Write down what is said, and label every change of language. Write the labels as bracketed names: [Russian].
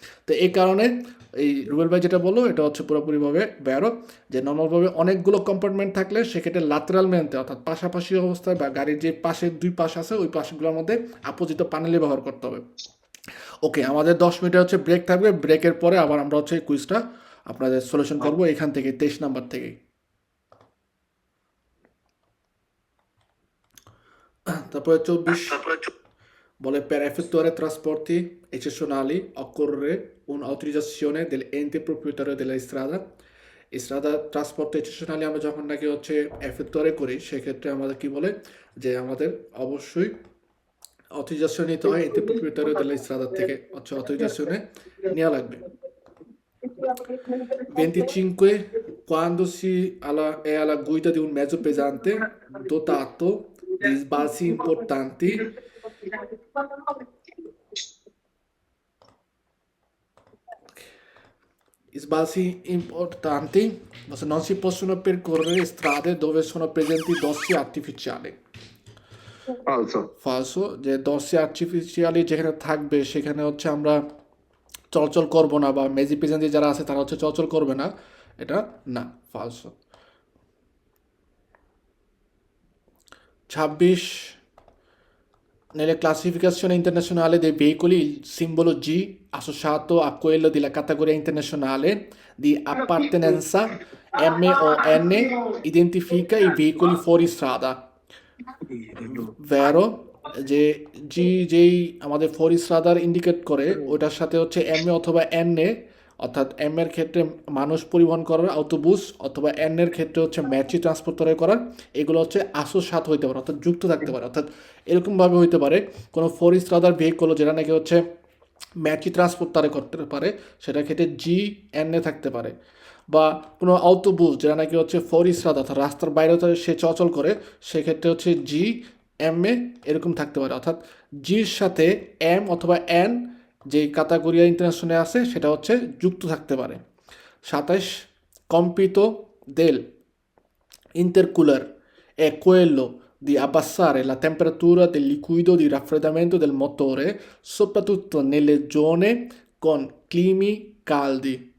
[Bangla] তো এই কারণে এই রুবেল ভাই যেটা বললো এটা হচ্ছে পুরোপুরিভাবে ব্যারো, যে নর্মালভাবে অনেকগুলো কম্পার্টমেন্ট থাকলে সেক্ষেত্রে লাতেরাল মেনতে অর্থাৎ পাশাপাশি অবস্থায় বা গাড়ির যে পাশে 2 পাশ আছে ওই পাশগুলোর মধ্যে আপোজিট প্যানেলে ব্যবহার করতে হবে। ওকে, আমাদের 10 মিনিটের হচ্ছে ব্রেক থাকবে, ব্রেকের পরে আবার আমরা হচ্ছে কুইজটা আপনাদের সলিউশন করবো এখান থেকে 23 নাম্বার থেকেই। [Italian] তারপরে 24 vuole per effettuare trasporti eccezionali occorre un'autorizzazione dell'ente proprietario della strada. [Bangla] Strada transport exceptionally আমরা যখন নাকি হচ্ছে এফেক্টরে করি, সেক্ষেত্রে আমাদের কি বলে যে আমাদের অবশ্যই অথরাইজেশন নিতে হয়, এতে প্রপ্রিয়েটারিও [Italian] della strada [Bangla] থেকে হচ্ছে অথরাইজেশনে নেওয়া লাগবে। [Italian] 25 quando è alla guida di un mezzo pesante dotato di sbalzi importanti. Sbalzi importanti non si possono percorrere strade dove sono presenti dossi artificiali. [Bangla] ফালসো। ফালসো, যে দর্শি আর্টিফিশিয়ালি যেখানে থাকবে সেখানে হচ্ছে আমরা চলাচল করব না, বা মেজি পেজেন্টি যারা আছে তারা হচ্ছে চলাচল করবে না, এটা না, ফালসো। [Italian] 26 nelle classificazioni internazionali dei veicoli il simbolo G associato a quello della categoria internazionale di appartenenza MON identifica i veicoli fuori strada. [Bangla] ভেরো, যে জি যেই আমাদের ফরিস রাদার ইন্ডিকেট করে ওটার সাথে হচ্ছে এম এ অথবা এন এ, অর্থাৎ এম এর ক্ষেত্রে মানুষ পরিবহন করার অটোবুস, অথবা এন এর ক্ষেত্রে হচ্ছে ম্যাচি ট্রান্সপোর্ট করার, এগুলো হচ্ছে সাথে হইতে পারে, অর্থাৎ যুক্ত থাকতে পারে। অর্থাৎ এরকমভাবে হইতে পারে কোনো ফরিস রাদার ভেহিকল যেটা নাকি হচ্ছে ম্যাচি ট্রান্সপোর্ট করতে পারে, সেটার ক্ষেত্রে জি এন এ থাকতে পারে, বা কোনো অটোবুস যেটা নাকি হচ্ছে ফরিস রাদা অর্থাৎ রাস্তার বাইরে সে চলাচল করে, সেক্ষেত্রে হচ্ছে জি এম এ এরকম থাকতে পারে। অর্থাৎ জির সাথে এম অথবা এন যে ক্যাটাগরিয়া ইন্টারন্যাশনালে আছে সেটা হচ্ছে যুক্ত থাকতে পারে। [Italian] 27 compito del intercooler è quello di abbassare la temperatura del liquido di raffreddamento del motore, soprattutto nelle zone con climi caldi.